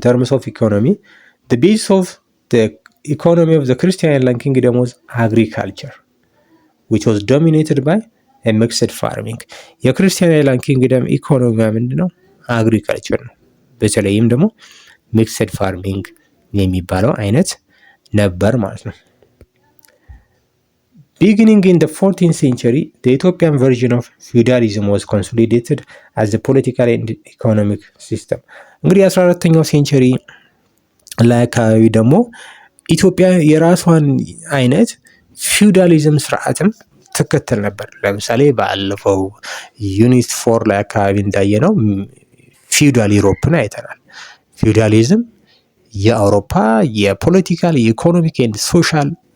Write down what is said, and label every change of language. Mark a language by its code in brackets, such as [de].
[en] of economy the base of the economy of the Christian Island Kingdom was agriculture which was dominated by a mixed farming. [am] የክርስቲያን አይላንድ ኪንግደም ኢኮኖሚ ምንድነው? አግሪካልቸር ነው። በተለይም ደግሞ ሚክስድ ፋርሚንግ የሚባለው አይነት ነበር ማለት ነው። [en] Beginning in the 14th century, the Ethiopian version of feudalism was consolidated as the political and economic system. [am] እንግዲህ 14ኛው ሴንቸሪ ላይ አካባቢ ደግሞ ኢትዮጵያ የራሷን አይነት ፊውዳሊዝም ስርዓትም ትከተል ነበር። ለምሳሌ ባለፈው ዩኒት 4 ላይ አካባቢ እንዳየነው ፊውዳል ዩሮፕን አይተናል። ፊውዳሊዝም የአውሮፓ የፖለቲካል የኢኮኖሚክ ኤንድ ሶሻል